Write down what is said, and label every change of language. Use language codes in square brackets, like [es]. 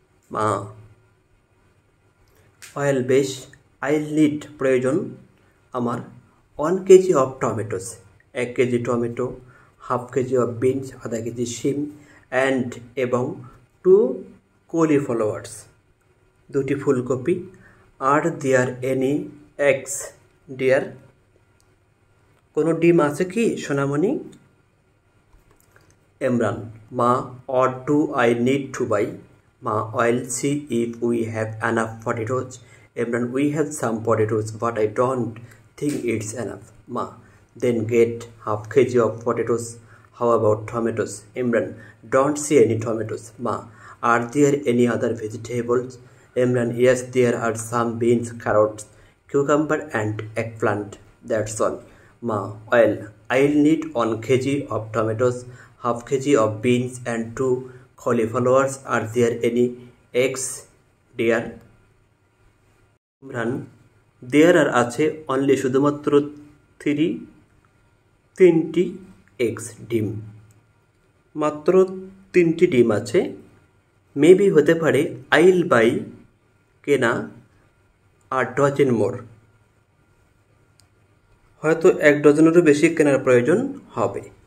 [en] মা, অয়েল, [bn] বেশ, [en] I'll need [bn] প্রয়োজন আমার [en] 1 kg of tomatoes [bn] 1 KG tomato, [en] half kg of beans [bn] আধা কেজি শিম [en] and [bn] এবং [en] 2 cauliflowers [bn] 2টি ফুলকপি। [en] are there any eggs dear [bn] কোনো ডিম আছে কি সোনামণি? [en] ইমরান, মা, what do I need to buy? Ma, I'll see if we have enough potatoes. Imran, we have some potatoes, but I don't think it's enough. Ma, then get half kg of potatoes. How about tomatoes? Imran, don't see any tomatoes. Ma, are there any other vegetables? Imran, yes, there are some beans, carrots, cucumber and eggplant. That's all. Ma, well, I'll need 1 kg of tomatoes, half kg of beans and 2 cauliflowers. Are there any eggs, dear? [bn] Imran, [en] there are [bn] আছে [en] only [bn] শুধুমাত্র 3টি [en] eggs [bn] ডিম, মাত্র 3টি ডিম আছে। [en] maybe [bn] হতে পারে [en] I'll buy [bn] কেনা [en] আর dozen more [bn] হয়তো 1 ডজনেরও বেশি কেনার প্রয়োজন হবে।